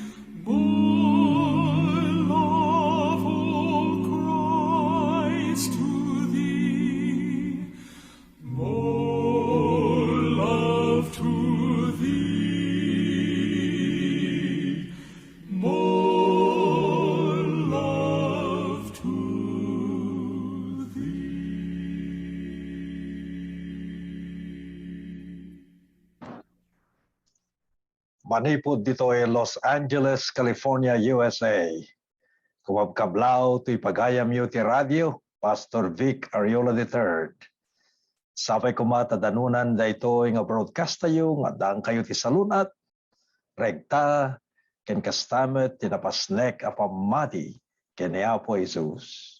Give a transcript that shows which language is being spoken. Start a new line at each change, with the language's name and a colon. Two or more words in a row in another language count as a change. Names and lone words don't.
English: more love, O Christ, to thee, more love to thee, more love to thee.
Iloko: Manipod dito ay Los Angeles, California, USA. Kumabkablaw to'y pagayam yu ti radio, Pastor Vic Ariola III. Sapay kumatadanunan da ito'y nga broadcast tayo, nga daan kayo ti salunat, regta, ken kastamet, tinapasnek apamati, ken ni Apo Jesus.